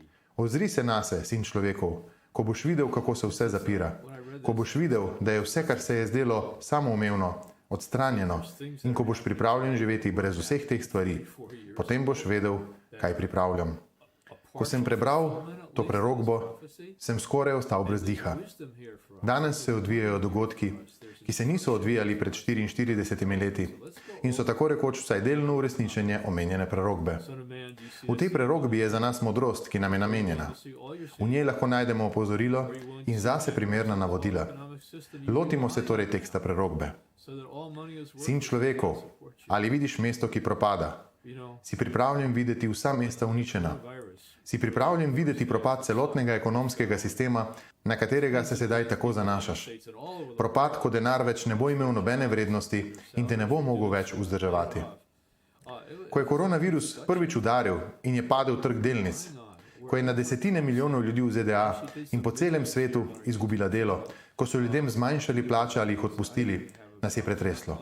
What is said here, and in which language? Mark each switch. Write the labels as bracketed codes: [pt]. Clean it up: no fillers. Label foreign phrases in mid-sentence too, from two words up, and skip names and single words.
[sl] Ozri se nase, sin človekov, ko boš videl, kako se vse zapira. Ko boš videl, da je vse, kar se je zdelo samoumevno, odstranjeno in ko boš pripravljen živeti brez vseh teh stvari, potem boš vedel, kaj pripravljam. Ko sem prebral to prerokbo, sem skoraj ostal brez diha. [en] Wisdom here for [sl] Danes se odvijajo dogodki, ki se niso odvijali pred 44 leti in so tako rekoč vsaj delno uresničenje omenjene prerokbe. [en] Son of Man, do you see [sl] V tej prerokbi je za nas modrost, ki nam je namenjena. [en] see all your [sl] V njej lahko najdemo opozorilo in zase primerna navodila. [en] economic system [sl] Lotimo se torej teksta prerokbe. [en] so that all money is [sl] Sin človekov, ali vidiš mesto, ki propada? [en] you know, [sl] Si pripravljen videti vsa mesta uničena? virus. Si pripravljen videti propad celotnega ekonomskega sistema, na katerega se sedaj tako zanašaš? Propad, ko denar več ne bo imel nobene vrednosti in te ne bo mogel več vzdrževati. Ko je koronavirus prvič udaril in je padel trg delnic, ko je na desetine milijonov ljudi v ZDA in po celem svetu izgubila delo, ko so ljudem zmanjšali plače ali jih odpustili, nas je pretreslo.